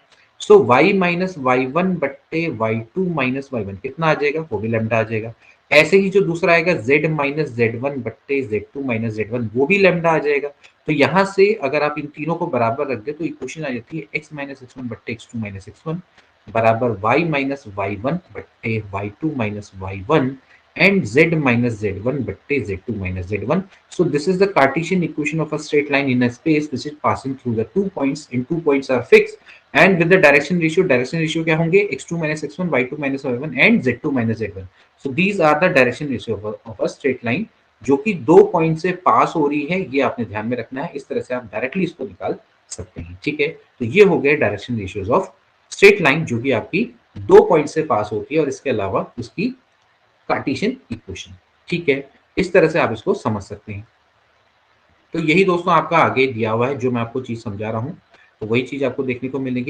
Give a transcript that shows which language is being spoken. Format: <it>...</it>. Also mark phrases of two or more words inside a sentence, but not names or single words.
<hi>सो y माइनस y1 बट्टे y2 माइनस y1 कितना आ जाएगा, वो भी लैम्डा आ जाएगा। ऐसे ही जो दूसरा आएगा z माइनस z1 बट्टे z2 माइनस z1, वो भी लैम्डा आ जाएगा। तो यहाँ से अगर आप इन तीनों को बराबर रख दे तो इक्वेशन आ जाती है x माइनस x1 बट्टे x2 माइनस x1 बराबर y माइनस y1 बट्टे y2 माइनस y1 and z minus z1 बट्टे z2 minus z1.</hi> <en>So this is the Cartesian equation of a straight line in a space which is passing through the 2 points, and 2 points are fixed, and with the direction ratio</en> <hi>क्या होंगे,</hi> <en>x2 minus x1 y2 minus y1 and z2 minus z1. So these are the direction ratio of a straight line</en> <hi>जो कि दो पॉइंट से पास हो रही है, ये आपने ध्यान में रखना है। इस तरह से आप डायरेक्टली इसको निकाल सकते हैं, ठीक है। तो ये हो गए</hi> <en>direction ratios of straight line</en> <hi>जो कि आपकी दो पॉइंट से पास होती है, और इसके अलावा उसकी</hi> <en>Cartesian equation,</en> <hi>ठीक है। इस तरह से आप इसको समझ सकते हैं। तो यही दोस्तों आपका आगे दिया हुआ है, जो मैं आपको चीज समझा रहा हूँ, तो वही चीज आपको देखने को मिलेगी।</hi>